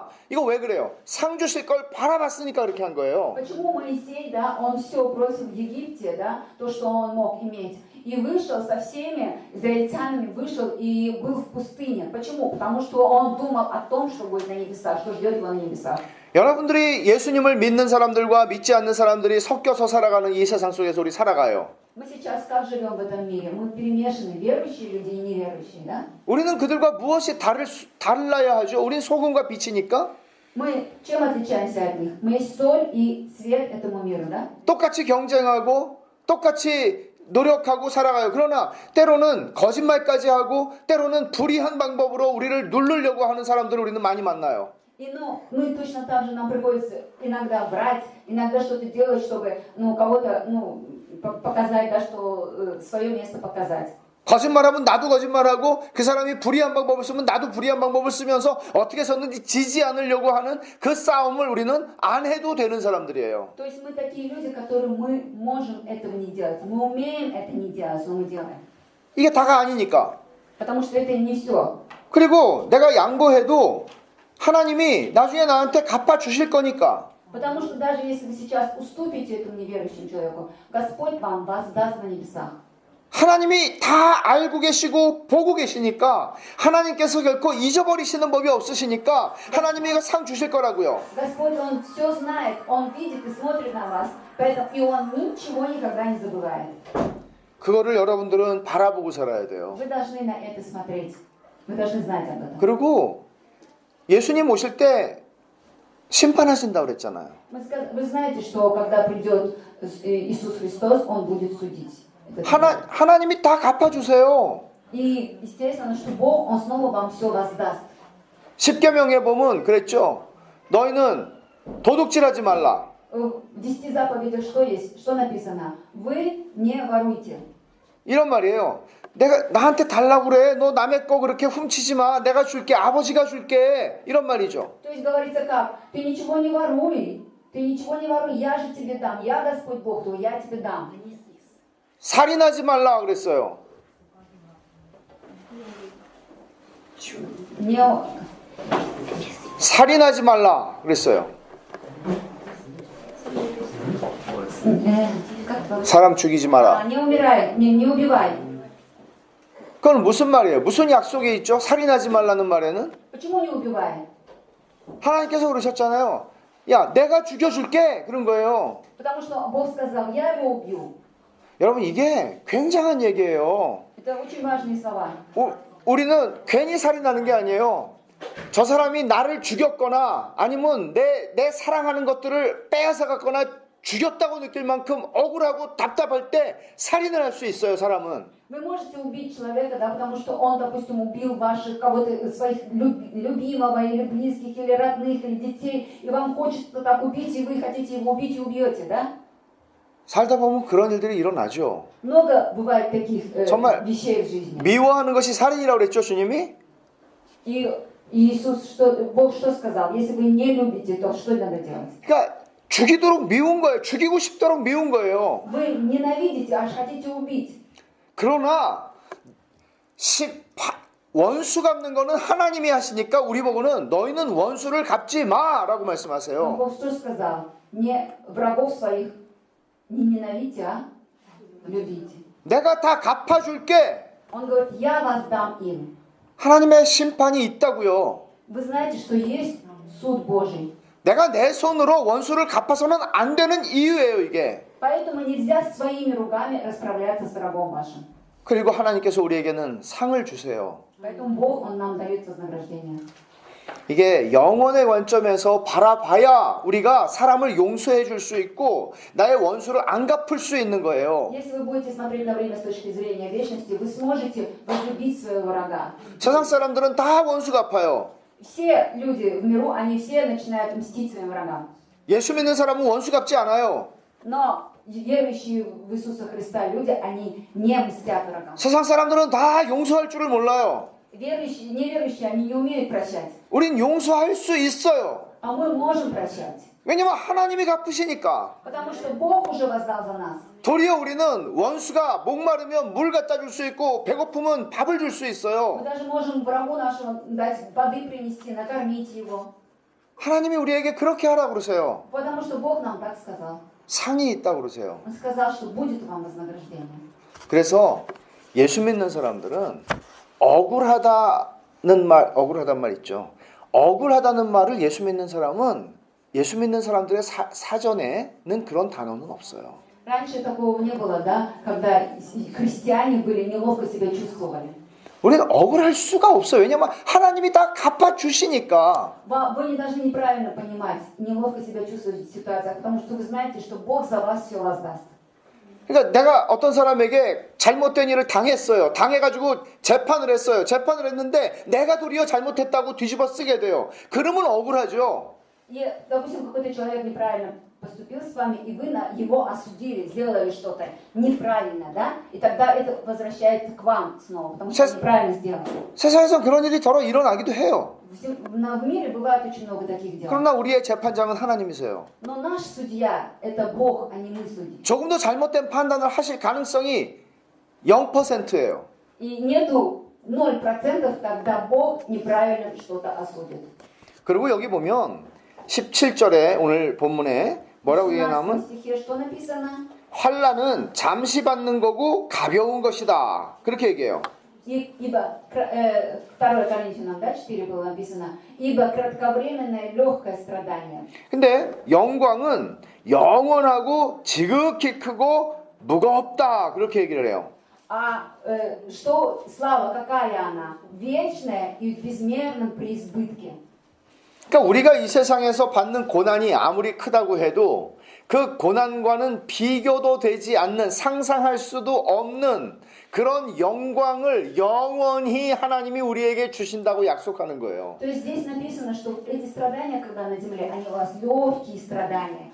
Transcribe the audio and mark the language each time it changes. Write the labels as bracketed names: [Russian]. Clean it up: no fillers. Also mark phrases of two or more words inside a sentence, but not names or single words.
[Korean] 이거 왜 그래요? 상 주실 걸 바라봤으니까 그렇게 한 거예요. [Russian] Почему Моисей, да, он все бросил в Египте, да, то, что он мог иметь, и вышел со всеми израильтянами, вышел и был в пустыне. Почему? Потому что он думал о том, что будет на небесах, что ждет его на небесах. [Korean] 여러분들이 예수님을 믿는 사람들과 믿지 않는 사람들이 섞여서 살아가는 이 세상 속에서 우리 살아가요. [Russian] Мы сейчас как живем в этом мире? Мы перемешаны, верующие люди и неверующие, да? [Korean] 우리는 그들과 무엇이 달라야 하죠? 우린 소금과 빛이니까 [Russian] Мы чем отличаемся от них? Мы есть соль и свет этому миру, да? [Korean] 똑같이 경쟁하고 똑같이 노력하고 살아가요. 그러나 때로는 거짓말까지 하고 때로는 불의한 방법으로 우리를 누르려고 하는 사람들을 우리는 많이 만나요. [Russian] И мы точно так же нам приходится иногда врать, иногда что-то делать, чтобы кого-то показать, да, что свое место показать. [Korean] 거짓말하면 나도 거짓말하고 그 사람이 불의한 방법을 쓰면 나도 불의한 방법을 쓰면서 어떻게 해서든지 지지 않으려고 하는 그 싸움을 우리는 안 해도 되는 사람들이에요. [Russian] То есть мы такие люди, которые мы можем этого не делать. Мы умеем это не делать, но мы делаем. [Korean] 이게 다가 아니니까. [Russian] Потому что это не все. [Korean] 그리고 내가 양보해도 하나님이 나중에 나한테 갚아주실 거니까. [Russian] Потому что даже если вы сейчас уступите этому неверующему человеку, Господь вам воздаст на небесах. [Korean] 하나님이 다 알고 계시고 보고 계시니까 하나님께서 결코 잊어버리시는 법이 없으시니까 하나님이 이거 상 주실 거라고요. [Russian] Господь, Он все знает, Он видит и смотрит на вас, поэтому и Он ничего никогда не забывает. [Korean] 그거를 여러분들은 바라보고 살아야 돼요. [Russian] Вы должны на это смотреть. Вы должны знать об этом. [Korean] 그리고 예수님 오실 때 심판하신다고 그랬잖아요. [Russian] Вы знаете, что когда придет Иисус Христос, Он будет судить. [Korean] 하나님이 다 갚아주세요. [Russian] И естественно, что Бог, Он снова вам все воздаст. [Korean] 십계명에 보면 그랬죠. 너희는 도둑질하지 말라. [Russian] В 10 заповедях что есть? Что написано? Вы не воруйте. [Korean] 이런 말이에요. 내가 나한테 달라고 그래. 너 남의 거 그렇게 훔치지 마. 내가 줄게. 아버지가 줄게. 이런 말이죠. [Russian] То есть говорится как? Ты ничего не воруй. Ты ничего не воруй. Я же тебе дам. Я Господь Бог твой. Я тебе дам. [Korean] 살인하지 말라 그랬어요. [Russian] Не... [Korean] 살인하지 말라 그랬어요. [Russian] Как [Korean] 사람 죽이지 마라. [Russian] Не умирай, не убивай. [Korean] 그건 무슨 말이에요? 무슨 약속이 있죠? 살인하지 말라는 말에는 [Russian] Почему не убивай? [Korean] 하나님께서 그러셨잖아요. 야, 내가 죽여줄게. 그런 거예요. [Russian] Потому что Бог сказал, я его убью. [Korean] 여러분 이게 굉장한 얘기예요. [Russian] Это очень важные слова. [Korean] 우리는 괜히 살인하는 게 아니에요. 저 사람이 나를 죽였거나 아니면 내 사랑하는 것들을 빼앗아 갔거나 죽였다고 느낄 만큼 억울하고 답답할 때 살인을 할 수 있어요, 사람은. [Russian] Вы можете убить человека, да, потому что он, допустим, убил ваших кого-то, своих любимого, или близких, или родных, или детей, и вам хочется так убить, и вы хотите его убить и убьете, да? [Korean] 살다 보면 그런 일들이 일어나죠. [Russian] Много бывает таких [Korean] 정말 [Russian] вещей в жизни. [Korean] 미워하는 것이 살인이라고 그랬죠, 주님이? [Russian] И Иисус, Бог что сказал? Если вы не любите, то что надо делать? [Korean] 그러니까 죽이도록 미운 거예요. 죽이고 싶도록 미운 거예요. [Russian] Вы ненавидите, аж хотите убить. [Korean] 그러나 원수 갚는 거는 하나님이 하시니까 우리 보고는 너희는 원수를 갚지 마라고 [Russian] Но [Korean] 말씀하세요. [Russian] Бог что сказал? Не врагов своих не ненавидьте, а любите. [Korean] 내가 다 갚아줄게. [Russian] Он говорит, я воздам им. [Korean] 하나님의 심판이 있다고요. [Russian] Вы знаете, что есть суд Божий. [Korean] 내가 내 손으로 원수를 갚아서는 안 되는 이유예요, 이게. [Russian] Поэтому нельзя своими руками расправляться с врагом вашим. [Korean] 그리고 하나님께서 우리에게는 상을 주세요. [Russian] Поэтому Бог, Он нам дает вознаграждение. [Korean] 이게 영혼의 관점에서 바라봐야 우리가 사람을 용서해 줄 수 있고 나의 원수를 안 갚을 수 있는 거예요. [Russian] Если вы будете смотреть на время с точки зрения вечности, вы сможете возлюбить своего врага. [Korean] 세상 사람들은 다 원수 갚아요. [Russian] Все люди в миру, они все начинают мстить своим врагам. [Korean] 예수 믿는 사람은 원수 갚지 않아요. [Russian] Но верующие в Иисуса Христа люди, они не мстят врагам. [Korean] 세상 사람들은 다 용서할 줄을 몰라요. [Russian] Верующие, неверующие, они не умеют прощать. [Korean] 우린 용서할 수 있어요. [Russian] А мы можем прощать. [Korean] 왜냐면 하나님이 갚으시니까. [Russian] Потому что Бог уже воздал за нас. [Korean] 도리어 우리는 원수가 목마르면 물 갖다 줄 수 있고 배고프면 밥을 줄 수 [Russian] Мы [Korean] 있어요. [Russian] даже можем врагу нашему дать воды принести, накормить его. [Korean] 하나님이 우리에게 그렇게 하라고 그러세요. [Russian] Потому что Бог нам так сказал. [Korean] 상이 있다고 그러세요. [Russian] Он сказал, что будет вам вознаграждение. [Korean] 그래서 예수 믿는 사람들은 억울하다는 말 있죠. 억울하다는 말을 예수 믿는 사람들의 사전에는 그런 단어는 없어요. [Russian] Раньше такого не было, да, когда христиане были, неловко себя чувствовали. [Korean] 우리는 억울할 수가 없어요. 왜냐하면 하나님이 다 갚아주시니까. [Russian] Вы не должны неправильно понимать, неловко себя чувствовать в ситуациях, потому что вы знаете, что Бог за вас все воздаст. [Korean] 그러니까 내가 어떤 사람에게 잘못된 일을 당했어요. 당해가지고 재판을 했어요. 재판을 했는데 내가 도리어 잘못했다고 뒤집어 쓰게 돼요. 그러면 억울하죠. [Russian] И, допустим, какой-то человек неправильно поступил с вами, и вы его осудили, сделали что-то неправильно, да? И тогда это возвращается к вам снова, потому что неправильно сделали. [Korean] 세상에선 그런 일이 더러 일어나기도 해요. [Russian] В мире бывает очень много таких дел. [Korean] 그러나 우리의 재판장은 하나님이세요. [Russian] Но наш судья – это Бог, а не мы судьи. [Korean] 조금 더 잘못된 판단을 하실 가능성이 0%예요. [Russian] И нету 0%, когда Бог неправильно что-то осудит. [Korean] 그리고 여기 보면 17절에 오늘 본문에 뭐라고 얘기하냐면 환란은 잠시 받는 거고 가벼운 것이다. 그렇게 얘기해요. [Russian] Ибо, 2 Коринфянам, да, 4 было написано, ибо кратковременное легкое страдание. [Korean] 근데 영광은 영원하고 지극히 크고 무겁다. 그렇게 얘기를 해요. [Russian] А что слава, какая она? Вечная и в безмерном преизбытке. [Korean] 그러니까 우리가 이 세상에서 받는 고난이 아무리 크다고 해도 그 고난과는 비교도 되지 않는, 상상할 수도 없는 그런 영광을 영원히 하나님이 우리에게 주신다고 약속하는 거예요. [Russian] То есть здесь написано, что эти страдания, когда на земле, они у вас легкие страдания.